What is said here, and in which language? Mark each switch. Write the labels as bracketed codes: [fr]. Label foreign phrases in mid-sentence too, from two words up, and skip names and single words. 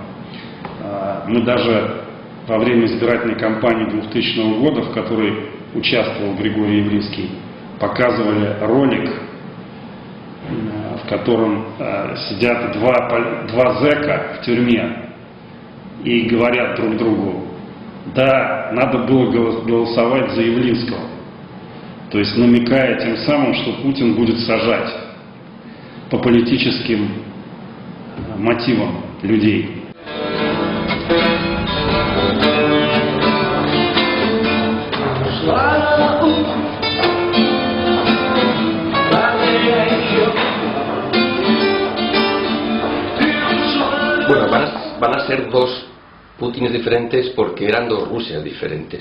[ru] Мы даже во время избирательной кампании 2000 года, в которой участвовал Григорий Явлинский, показывали ролик, в котором сидят два зэка в тюрьме и говорят друг другу: да, надо было голосовать за Явлинского. То есть намекая тем самым, что Путин будет сажать по политическим мотивам людей. [es] Bueno, van a ser dos Putines diferentes porque eran dos Rusias diferentes.